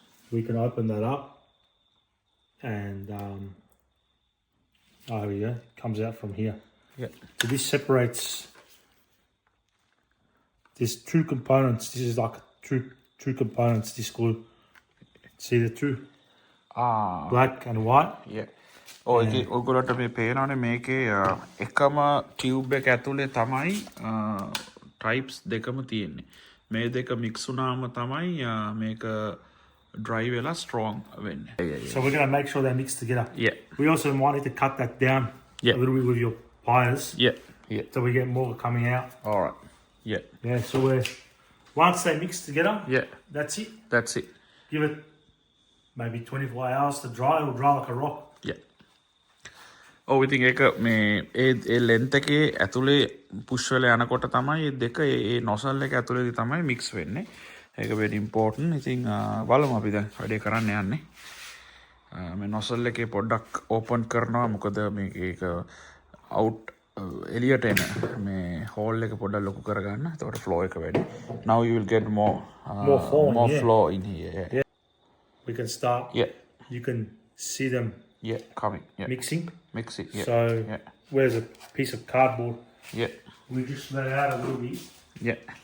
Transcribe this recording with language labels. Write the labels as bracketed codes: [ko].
[en] We can open that up. And there we go. Comes out from here. Yeah. So this separates. There's two components. This is like two components. This glue. See the two? Black and white. Yeah. [si] ඔයගොල්ලන්ට මේ පේනවනේ මේකේ එකම tube එක ඇතුලේ තමයි types දෙකම තියෙන්නේ. මේ දෙක මික්ස් වුණාම තමයි මේක dry වෙලා strong වෙන්නේ. [en] So we're going to make sure they're mixed together. Yeah. We also might need to cut that down a little bit with your pliers. Yeah. Yeah. So we get more coming out. All right. Yeah. Yeah, so once they mix together, Yeah. that's it. That's it. Give it maybe 24 hours to dry. It'll dry like a rock. Yeah. [si] ඔව් ඉතින් ඒක මේ ඒ ලෙන්ත් එකේ ඇතුලේ push වෙලා යනකොට තමයි මේ දෙක ඒ නොසල් එක ඇතුලේදී තමයි මික්ස් වෙන්නේ. ඒක [en] very important. [si] ඉතින් බලමු අපි දැන් වැඩේ කරන්න යන්නේ. මේ නොසල් එකේ පොඩ්ඩක් ඕපන් කරනවා. මොකද මේක ඒක අවුට් එලියට එන මේ හෝල් එක පොඩ්ඩක් ලොකු කරගන්න. එතකොට ෆ්ලෝ එක වැඩි. [en] Now you will get more flow in here. Yeah. We can start. Yeah. You can see them coming. Yeah. mixing. Mix it. Yeah. So yeah. where's a piece of cardboard? Yeah. We just let it out a little bit. Yeah.